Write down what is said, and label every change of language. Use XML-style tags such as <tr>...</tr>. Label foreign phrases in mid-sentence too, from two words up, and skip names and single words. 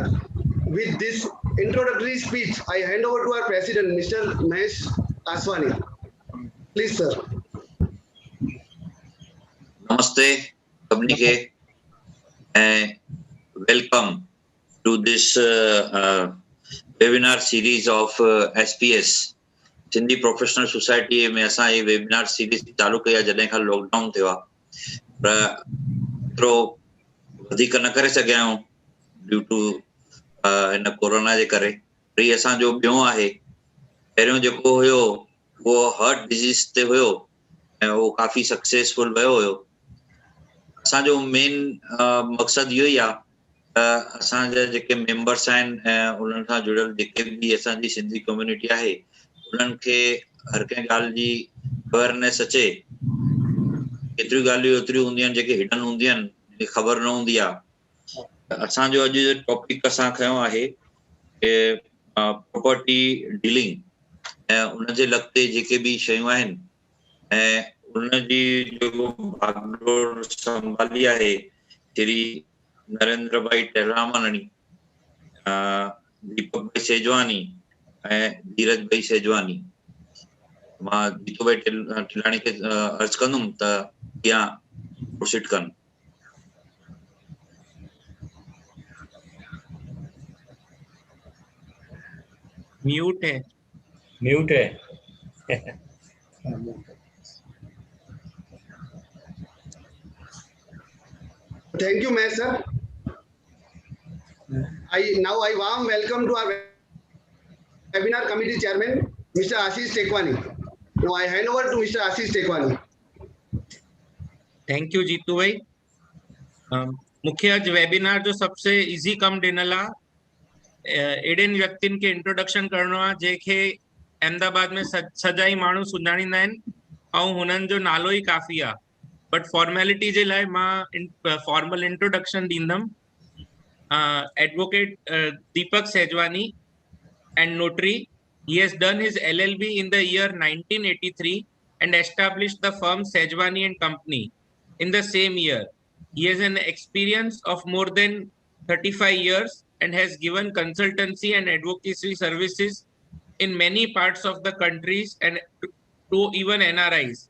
<en>With this introductory speech, I hand over to our president, Mr. Mahesh Aswani. Please, sir. Namaste, Sabnike, and welcome to this webinar series of SPS.</en> <sd>सिंधी प्रोफेशनल सोसाइटी में असां ये वेबिनार सीरीज चालू कई जॾहिं खां लॉकडाउन थियो आहे पर एतिरो वधीक न करे सघिया आहियूं</sd> <en>due to</en> <sd>हिन कोरोना जे करे। वरी असांजो ॿियों आहे, पहिरियों जेको हुयो उहो</sd> <en>heart disease</en> <sd>ते हुयो ऐं उहो काफ़ी सक्सेसफुल वियो हुयो। असांजो मेन मक़सदु इहो ई आहे त असांजा जेके मेंबर्स आहिनि ऐं उन्हनि सां जुड़ियल जेके बि असांजी सिंधी कम्युनिटी आहे उन्हनि खे हर कंहिं ॻाल्हि जी अवेयरनेस अचे। केतिरियूं ॻाल्हियूं एतिरियूं हूंदियूं आहिनि जेके हिडन हूंदियूं आहिनि, ख़बर न हूंदी आहे। असांजो अॼु जो टॉपिक असां खयों आहे कि</sd> <en>property dealing</en> <sd>ऐं उनजे लॻते जेके बि शयूं आहिनि ऐं उनजी जेको भागडोर संभाली आहे श्री नरेंद्र भाई टेलरामानी, दीपक भाई सेजवानी ऐं धीरज भाई सेजवानी। मां जीतू भाई टिलाणी खे अर्ज कंदुमि त अॻियां प्रोसीड कनि।</sd> <hi>म्यूट है।</hi> <en>Thank you, Mahesh, sir. I warm welcome to our webinar committee chairman, Mr. Ashish Tekwani. Now I hand over to Mr. Ashish Tekwani. thank you</en> <sd>जीतू भाई। मुख्य अॼु वेबिनार जो सबसे इज़ी कम ॾिनल आहे। एॾनि व्यक्तियुनि खे इंट्रोडक्शन करणो आहे जंहिंखे अहमदाबाद में सजाई माण्हू सुञाणींदा आहिनि ऐं हुननि जो नालो ई काफ़ी आहे।</sd> <en>but formality</en> <sd>जे लाइ मां</sd> <en>formal introduction</en> <sd>ॾींदुमि।</sd> <en>एडवोकेट दीपक सेजवानी and notary. He has done his LLB in the year 1983 and established the firm Sejwani and Company in the same year. He has an experience of more than 35 years and has given consultancy and advocacy services in many parts of the countries and to even NRIs.</en>